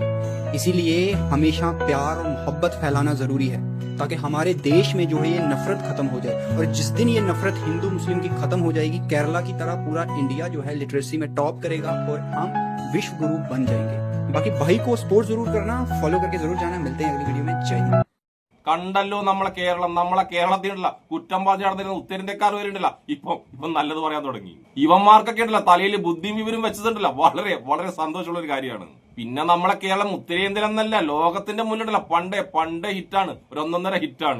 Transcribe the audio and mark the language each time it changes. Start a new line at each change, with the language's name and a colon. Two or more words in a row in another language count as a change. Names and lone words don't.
Hindi: इसीलिए हमेशा प्यार और मोहब्बत फैलाना जरूरी है, ताकि हमारे देश में जो है ये नफरत खत्म हो जाए। और जिस दिन ये नफरत हिंदू मुस्लिम की खत्म हो जाएगी, केरला की तरह पूरा इंडिया जो है लिटरेसी में टॉप करेगा और हम विश्व गुरु बन जाएंगे। बाकी भाई को सपोर्ट जरूर करना, फॉलो करके जरूर जाना। मिलते हैं अगली वीडियो में। जय हिंद।
Malayalam: കണ്ടല്ലോ നമ്മളെ കേരളത്തിനുള്ള കുറ്റം പറഞ്ഞു നടന്നിരുന്ന ഉത്തരേന്ത്യക്കാർ വരുന്നില്ല ഇപ്പം നല്ലത് പറയാൻ തുടങ്ങി. ഇവന്മാർക്കൊക്കെ ഉണ്ടല്ല തലയിൽ ബുദ്ധിയും വിവരം വെച്ചതുണ്ടല്ല വളരെ വളരെ സന്തോഷമുള്ള ഒരു കാര്യമാണ്. പിന്നെ നമ്മളെ കേരളം ഉത്തരേന്ത്യയിലെന്നല്ല ലോകത്തിന്റെ മുന്നിലല്ല പണ്ടേ ഹിറ്റാണ്, ഒരൊന്നൊന്നര ഹിറ്റാണ്.